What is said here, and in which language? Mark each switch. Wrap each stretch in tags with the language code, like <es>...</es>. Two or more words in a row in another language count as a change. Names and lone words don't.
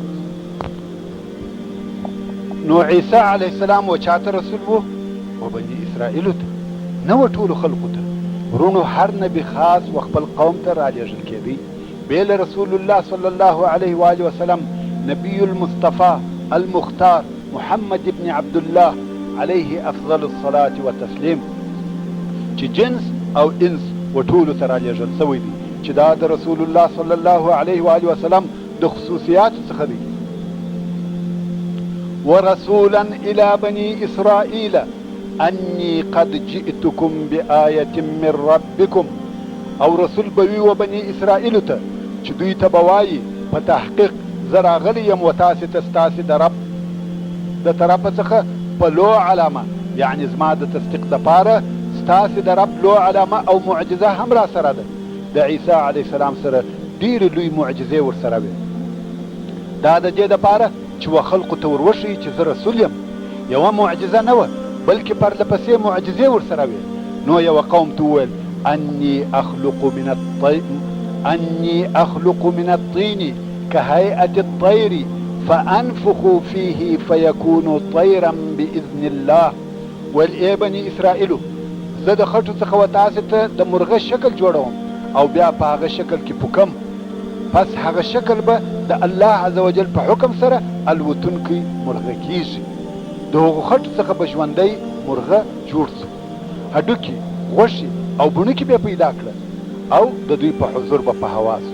<ps>نو عیسی</ps> <ar>علیه السلام</ar> <ps>و چاته رسول وو؟ و بني اسرائیلو ته، نه و ټولو خلقو ته. ورونو هر نبی خاص و خپل قوم ته رالیږل کېدی، بیل رسول الله</ps> <ar>صلی الله علیه و آله وسلم نبی المصطفى المختار محمد ابن عبد الله علیه افضل الصلاة والتسلیم،</ar> <ps>چې جنس او انس و ټولو ته رالیږل سوی دی، چې دا د رسول الله</ps> <ar>صلی الله علیه و آله وسلم</ar> <ps>د خصوصیاتو څخه دی.</ps> <ar>ورسولا الى بني اسرائیل انی قد جئتکم بآیة من ربکم.</ar> <ps>او رسول بوی و بني اسرائیلو ته چې دوی ته به وایي په تحقیق زه راغلی یم و تاسې ته ستاسې د رب د طرفه څخه په لو علامه، یعنی زما د تصدیق دپاره ستاسې د رب لو علامه او معجزه هم را سره ده. د عیسی</ps> <ar>علیه السلام</ar> <ps>سره ډېرې لوی معجزې ورسره وې. دا د دې دپاره چې و خلقو ته ور وښیي چې زه رسول یم. یوه معجزه نه وه، بلکې پرله پسې معجزې ورسره وې. نو یوه قوم ته وویل</ps> <ar>انی اخلق من الطین كهيئة الطير فأنفخ فيه فيكون طيرا بإذن الله.</ar> <ps>ای بني اسرائیلو، زه د خټو څخه و تاسې ته د مرغه شکل جوړوم، او بیا په هغه شکل کې پوکم، پس هغه شکل به د الله</ps> <ar>عز وجل</ar> <ps>په حکم سره الوتونکی مرغه کیږي. د هغو خټو څخه به ژوندی مرغه جوړ سو، هډوکي، غوښې او بڼکې به پیدا کړه، او د دوی په حضور به په هوا سو.</ps>